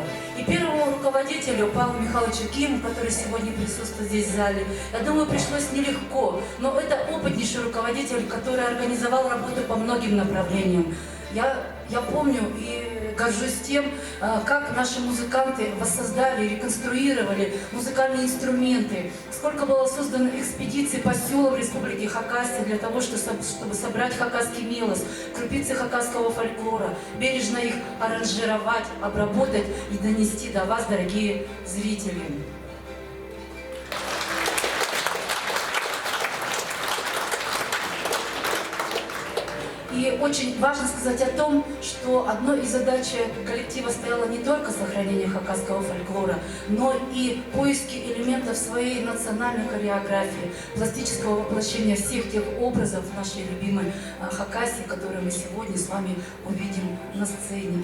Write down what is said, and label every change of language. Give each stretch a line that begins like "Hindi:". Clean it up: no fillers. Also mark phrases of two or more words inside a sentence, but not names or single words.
Russian: И первому руководителю Павлу Михайловичу Киму, который сегодня присутствует здесь в зале, я думаю, пришлось нелегко, но это опытнейший руководитель, который организовал работу по многим направлениям. Я помню и горжусь тем, как наши музыканты воссоздали, реконструировали музыкальные инструменты, сколько было создано экспедиций по селам Республики Хакасия для того, чтобы собрать хакасский мелос, крупицы хакасского фольклора, бережно их аранжировать, обработать и донести до вас, дорогие зрители. И очень важно сказать о том, что одной из задач коллектива стояло не только сохранение хакасского фольклора, но и поиски элементов своей национальной хореографии, пластического воплощения всех тех образов нашей любимой Хакасии, которые мы сегодня с вами увидим на сцене.